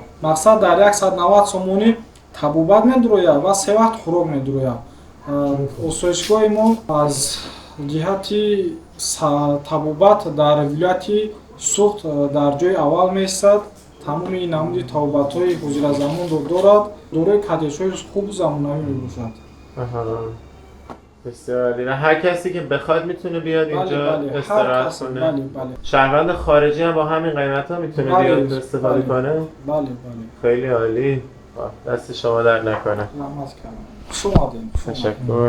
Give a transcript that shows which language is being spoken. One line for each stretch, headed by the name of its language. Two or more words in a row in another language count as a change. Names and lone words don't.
Tajik: мақсад дар 190 сомонӣ табобат медурояд ва се вақт хӯрок медурояд. осоишгоҳи мо аз ҷиҳати табобат дар вилояти суғд дар ҷои аввал меистад. тамоми намуди табобатҳои ҳозиразамонро дорад. дорои кадешҳои хуб замонавӣ мебошад.
Persian: بسیار عالی. و هر کسی که بخواد میتونه بیاد اینجا استراحت کنه. شهروند خارجی هم با همین قیمت ها میتونه بیاد استفاده کنه. بله. خیلی عالی. دست شما در نکنه. تشکر.